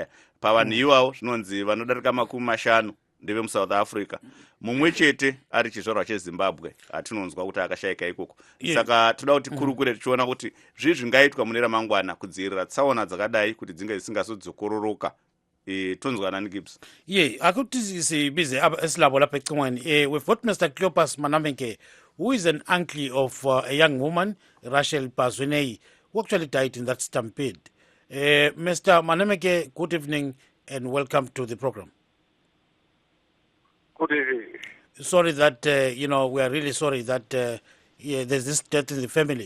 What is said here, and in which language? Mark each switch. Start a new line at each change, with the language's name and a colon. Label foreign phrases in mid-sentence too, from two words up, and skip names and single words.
Shona: Pavanhu ivavo zvinonzi vanodarika 50 ndeve muSouth Africa, mumwe chete ari chizvarwa cheZimbabwe atinonzwa kuti akashayika ikoko. Saka toda kuti kurukure tichiona kuti zvingaitwa mune ramangwana kudzivirira tsaona dzakadai kuti dzinge dzisingazodzokoroka. Tonzwana ni Gibbs.
North Ndebele: Akuti sibize esilabo lapha ecingweni.
English: We've got Mr. Cleopas Manameke, who is an uncle of a young woman, Rachel Pazwenei, who actually died in that stampede. Mr. Manameke, good evening and welcome to the program. Good evening. Sorry that, we are really sorry that there's this death in the family.